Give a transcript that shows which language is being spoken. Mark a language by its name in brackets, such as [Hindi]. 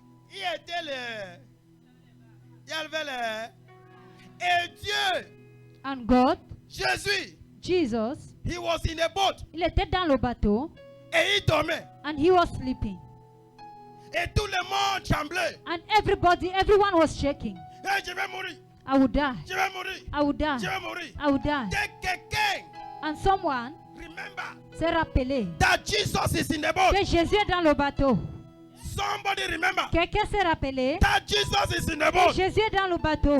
[French] Il était il y avait et Dieu, [English] And God, [French] Jésus, [English] Jesus, he was in a boat [French] il était dans le bateau et il dormait. [English] and he was sleeping. [French] Et tout le monde tremblait. [English] And everyone was shaking. [French] Hey, je vais mourir. [English] I would die. [French] Je vais mourir. [English] I would die. [French] Je vais mourir. [English] I would die. [French] Dès quelqu'un [English] And someone remember [French] s'est rappelé [English] that Jesus is in the boat. [French] que Jésus est dans le bateau. [English] Somebody remember [French] Quelqu'un s'est rappelé [English] that Jesus is in the [French] que [English] boat. [French] Jésus est dans le bateau.